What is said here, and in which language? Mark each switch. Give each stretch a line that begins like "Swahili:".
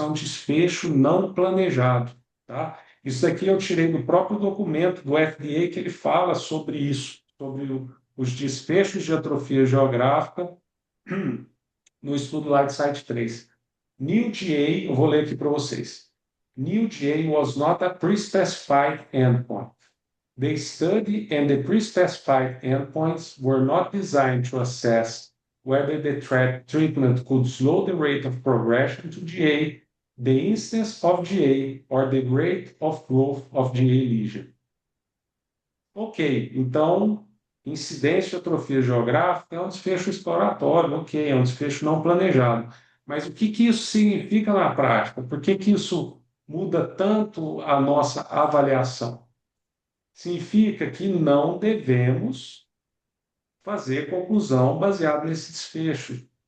Portuguese: É um desfecho não planejado. Tá? Isso aqui eu tirei do próprio documento do FDA que ele fala sobre isso, sobre os desfechos de atrofia geográfica no estudo Lightsite 3. New GA, eu vou ler aqui para vocês.
English: New GA was not a pre-specified endpoint. The study and the pre-specified endpoints were not designed to assess whether the treatment could slow the rate of progression to GA, the instance of GA, or the rate of growth of GA lesion.
Portuguese: Ok, então, incidência de atrofia geográfica é um desfecho exploratório, ok, é um desfecho não planejado. Mas o que isso significa na prática? Por que isso muda tanto a nossa avaliação? Significa que não devemos fazer conclusão baseada nesse desfecho.